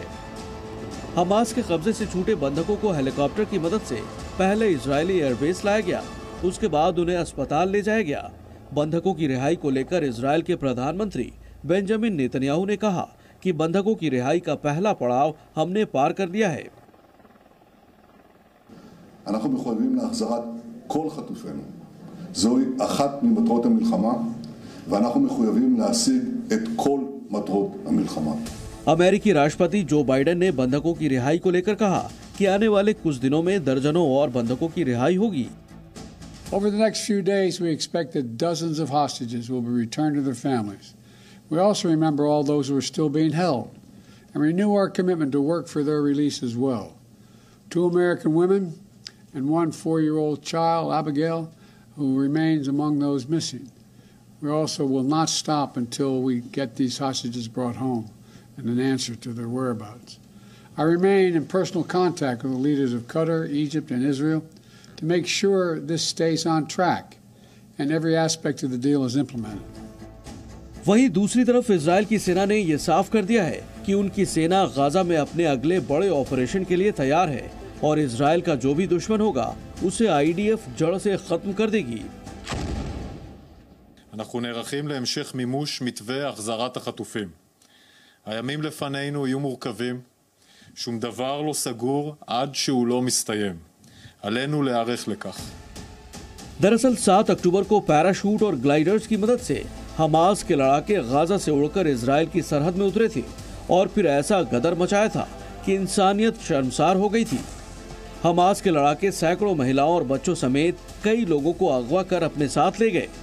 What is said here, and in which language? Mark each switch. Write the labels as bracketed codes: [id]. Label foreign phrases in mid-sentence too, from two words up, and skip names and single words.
[hi] हमास के कब्जे से छूटे बंधकों को हेलीकॉप्टर की मदद से पहले इजरायली एयरबेस लाया गया, उसके बाद उन्हें अस्पताल ले जाया गया। बंधकों की रिहाई को लेकर इजराइल के प्रधानमंत्री बेंजामिन नेतन्याहू ने कहा कि बंधकों की रिहाई का पहला पड़ाव हमने पार कर लिया है। [he] אנחנו מחויבים להחזרת כל חטופינו. זוהי אחת ממטרות המלחמה, ואנחנו מחויבים להשיג את כל מטרות מלחמה. [hi] अमेरिकी राष्ट्रपति जो बाइडेन ने बंधकों की रिहाई को लेकर कहा कि आने वाले कुछ दिनों में दर्जनों और बंधकों की रिहाई होगी। [en] Over the next few days, we expect that dozens of hostages will be returned to their families. We also remember all those who are still being held and renew our commitment to work for their release as well. 2 American women and 1 4-year-old child, Abigail, who remains among those missing. We also will not stop until we get these hostages brought home and an answer to their whereabouts. I remain in personal contact with the leaders of Qatar, Egypt, and Israel to make sure this stays on track and every aspect of the deal is implemented. [hi] वहीं दूसरी तरफ इजराइल की सेना ने यह साफ कर दिया है कि उनकी सेना गाजा में अपने अगले बड़े ऑपरेशन के लिए तैयार है और इजराइल का जो भी दुश्मन होगा उसे IDF जड़ से खत्म कर देगी। [he] אנחנו נערכים להמשך מימוש מתווה החזרת החטופים. הימים לפנינו יהיו מורכבים, שום דבר לא סגור עד שהוא לא מסתיים. עלינו להיערך לכך. [hi] दरअसल 7 अक्टूबर को पैराशूट और ग्लाइडर्स की मदद से हमास के लड़ाके गाजा से उड़कर इजराइल की सरहद में उतरे थे और फिर ऐसा गदर मचाया था कि इंसानियत शर्मसार हो गई थी। हमास के लड़ाके सैकड़ों महिलाओं और बच्चों समेत कई लोगों को अगवा कर अपने साथ ले गए।